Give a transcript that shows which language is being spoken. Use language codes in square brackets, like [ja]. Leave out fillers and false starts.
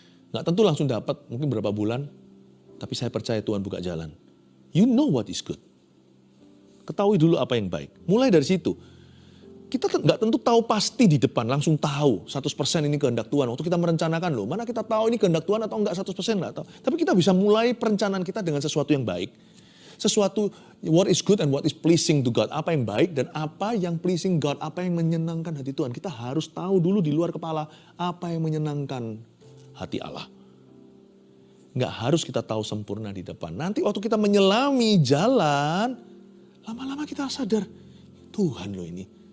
[id] Nggak tentu langsung dapat, mungkin berapa bulan, tapi saya percaya Tuhan buka jalan. [en] You know what is good. [id] Ketahui dulu apa yang baik. Mulai dari situ. Kita nggak tentu tahu pasti di depan, langsung tahu 100% ini kehendak Tuhan. Waktu kita merencanakan loh, mana kita tahu ini kehendak Tuhan atau enggak 100% nggak tahu. Tapi kita bisa mulai perencanaan kita dengan sesuatu yang baik. Sesuatu [en] what is good and what is pleasing to God. [id] Apa yang baik dan apa yang [en] pleasing God, [id] apa yang menyenangkan hati Tuhan. Kita harus tahu dulu di luar kepala apa yang menyenangkan hati Allah. Nggak harus kita tahu sempurna di depan. Nanti waktu kita menyelami jalan, lama-lama kita sadar, Tuhan loh ini.